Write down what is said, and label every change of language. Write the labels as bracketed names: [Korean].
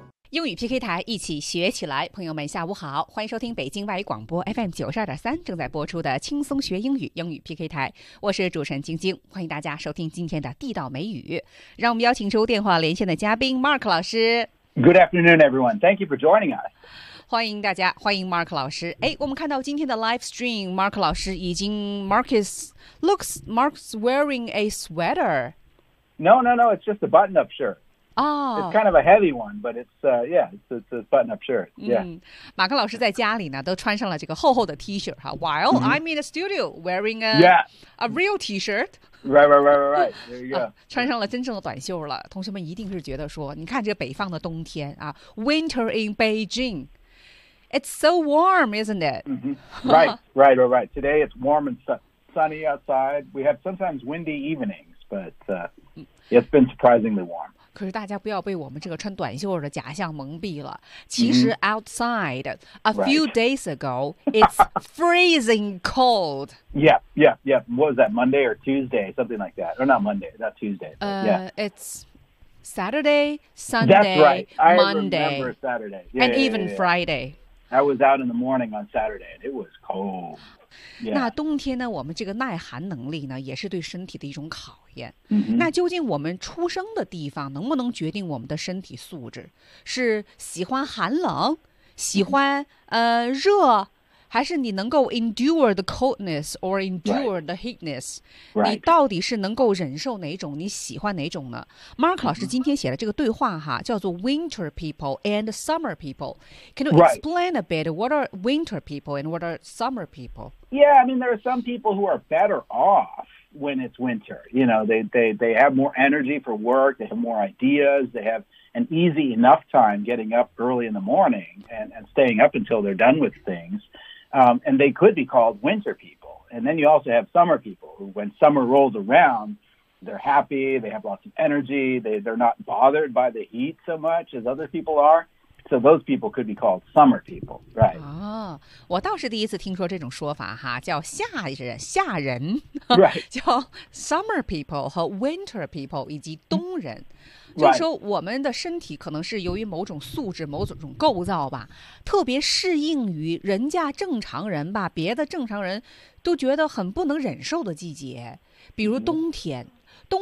[Chinese] 英语 PK 台，一起学起来。朋友们下午好，欢迎收听北京外语广播 FM 92.3正在播出的轻松学英语英语 PK 台，我是主持人晶晶，欢迎大家收听今天的地道美语。让我们邀请出电话连线的嘉宾 Mark 老师。 [English] Good afternoon everyone, thank you for joining us. [Chinese] 欢迎大家，欢迎 Mark 老师。哎，我们看到今天的 live stream, Mark 老师已经 [English] Mark's wearing a sweater. No, it's just a button up shirt. Oh, it's kind of a heavy one, but it's a button-up shirt. Yeah. [Chinese] 马克老师在家里呢，都穿上了这个厚厚的 T 恤哈。 [English] While I'm in the studio wearing a real T-shirt. Right. There you go. [Chinese] 穿上了真正的短袖了。同学们一定是觉得说，你看这北方的冬天啊 ， [English] Winter in Beijing, it's so warm, isn't it?、 Mm-hmm. Right. Today it's warm and sunny outside. We have sometimes windy evenings, but it's been surprisingly warm. 可是大家不要被我们这个穿短袖的假象蒙蔽了。其实 outside, a few days ago, it's freezing cold. Yeah. What was that, Monday or Tuesday, something like that? Or not Monday, not Tuesday. It's Saturday, Sunday, That's right. Monday. I remember Saturday. And even Friday. I was out in the morning on Saturday, and it was cold. Yeah. [Chinese] 那冬天呢，我们这个耐寒能力呢，也是对身体的一种考验。 [English] Mm-hmm. [Chinese] 那究竟我们出生的地方能不能决定我们的身体素质？是喜欢寒冷，喜欢、mm-hmm. 热，还是你能够 [English] endure the coldness or endure the heatness？、 Right. [Chinese] 你到底是能够忍受哪种？你喜欢哪种呢 ？Mark 老师今天写的这个对话哈，叫做 [English] Winter people and Summer people. Can you explain a bit what are Winter people and what are Summer people? Yeah, I mean there are some people who are better off when it's winter. You know, they have more energy for work. They have more ideas. They have an easy enough time getting up early in the morning and staying up until they're done with things. And they could be called winter people. And then you also have summer people who, when summer rolls around, they're happy, they have lots of energy, they're not bothered by the heat so much as other people are. So those people could be called summer people, right? [Chinese] Oh, 我倒是第一次听说这种说法哈，叫夏人 [English] right. [Chinese] 叫 summer people 和 winter people 以及冬人。 [English] Right. [Chinese] 就是说我们的身体可能是由于某种素质某种构造吧，特别适应于人家正常人吧，别的正常人都觉得很不能忍受的季节，比如冬天、mm-hmm.